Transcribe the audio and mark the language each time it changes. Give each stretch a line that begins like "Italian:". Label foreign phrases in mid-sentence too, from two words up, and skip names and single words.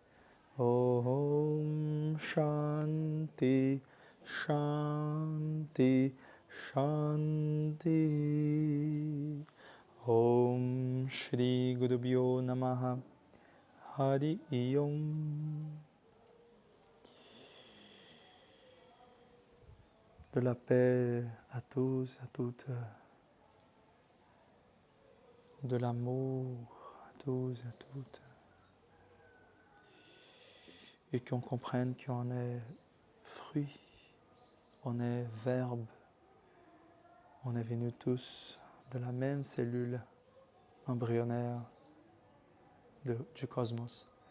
Sanskrit: ॐ शान्तिः शान्तिः शान्तिः. ॐ श्री गुरुभ्यो नमः. हरि ॐ.
French: De la paix à tous, à toutes. De l'amour à tous et à toutes. Et qu'on comprenne qu'on est fruit, on est verbe, on est venus tous de la même cellule embryonnaire du cosmos.